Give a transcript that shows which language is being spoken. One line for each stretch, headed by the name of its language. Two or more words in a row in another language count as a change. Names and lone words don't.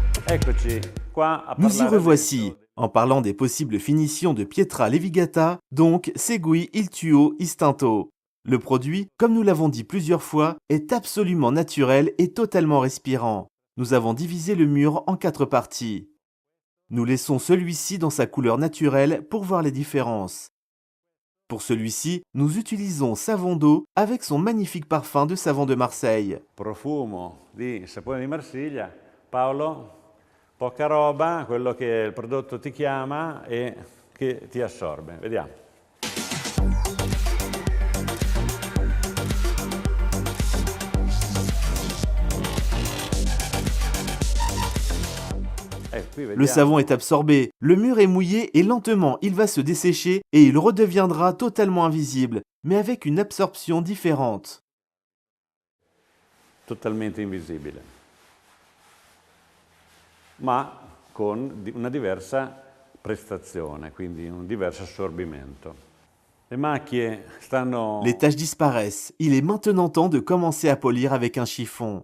French: Nous y revoici, en parlant des possibles finitions de Pietra Levigata, donc Segui il tuo istinto. Le produit, comme nous l'avons dit plusieurs fois, est absolument naturel et totalement respirant. Nous avons divisé le mur en 4 parties. Nous laissons celui-ci dans sa couleur naturelle pour voir les différences. Pour celui-ci, nous utilisons Savon d'eau avec son magnifique parfum de savon de Marseille.
Italian: Profumo di sapone di Marsiglia. Paolo, poca roba, quello che il prodotto ti chiama e che ti assorbe. Vediamo.
French: Le savon est absorbé, le mur est mouillé et lentement il va se dessécher et il redeviendra totalement invisible, mais avec une absorption différente.
Italian: Totalmente invisibile, ma con una diversa prestazione, quindi un diverso assorbimento. Le macchie stanno...
French: Les taches disparaissent, il est maintenant temps de commencer à polir avec un chiffon.